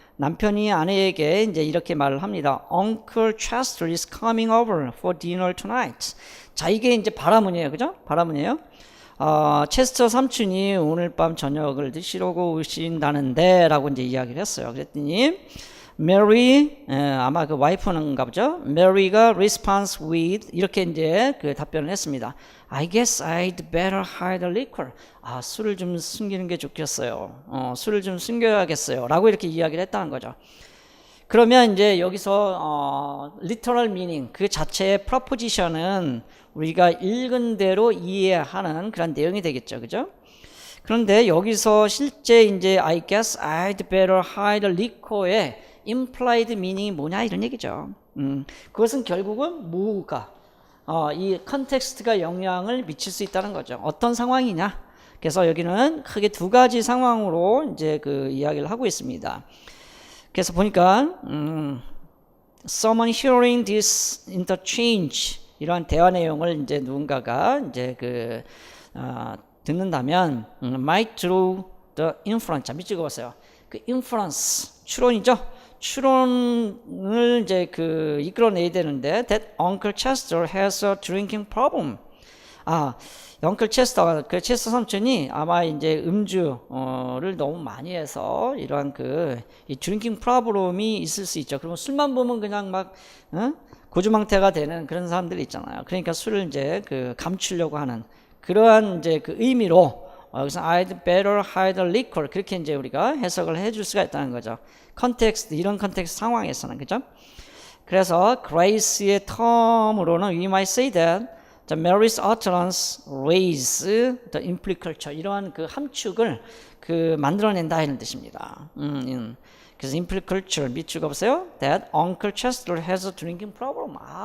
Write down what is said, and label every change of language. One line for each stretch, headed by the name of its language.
Korean: 남편이 아내에게 이제 이렇게 말을 합니다.
English: Uncle Chester is coming over for dinner tonight.
Korean: 자, 이게 이제 바라문이에요. 그죠? 바라문이에요. 체스터 삼촌이 오늘 밤 저녁을 드시려고 오신다는데 라고 이제 이야기를 했어요. 그랬더니 Mary, 아마 그 와이프는가 보죠. Mary가 response with 이렇게 이제 답변을 했습니다.
English: I guess I'd better hide the liquor.
Korean: 술을 좀 숨기는 게 좋겠어요. 술을 좀 숨겨야겠어요. 라고 이렇게 이야기를 했다는 거죠. 그러면 이제 여기서 literal meaning 그 자체의 proposition은 우리가 읽은 대로 이해하는 그런 내용이 되겠죠. 그죠? 그런데 여기서 실제 이제 I guess I'd better hide the liquor 의 implied meaning이 뭐냐 이런 얘기죠. 그것은 결국은 뭐가 이 컨텍스트가 영향을 미칠 수 있다는 거죠. 어떤 상황이냐? 그래서 여기는 크게 두 가지 상황으로 이제 이야기를 하고 있습니다. 그래서 보니까 someone hearing this interchange 이러한 대화 내용을 이제 누군가가 이제 듣는다면 might draw the inference. 자, 밑줄 그었어요. inference 추론이죠.
English: 추론을 이제 이끌어내야 되는데 that Uncle Chester has a drinking problem.
Korean: Uncle Chester, 체스터 삼촌이 아마 이제 음주를 너무 많이 해서 이러한 이 drinking problem이 있을 수 있죠. 그러면 술만 보면 그냥 막 고주망태가 되는 그런 사람들이 있잖아요. 그러니까 술을 이제 감추려고 하는 그러한 이제 의미로 여기서 I'd better hide the liquor 그렇게 이제 우리가 해석을 해줄 수가 있다는 거죠. 컨텍스트 이런 컨텍스트 상황에서는 그죠?
English: 그래서 Grace의 term으로는 we might say that the Mary's utterance raise the implicature 이러한 함축을 만들어낸다 이런 뜻입니다.
Korean: 그래서 implicature 밑줄 그어보세요.
English: That Uncle Chester has a drinking problem.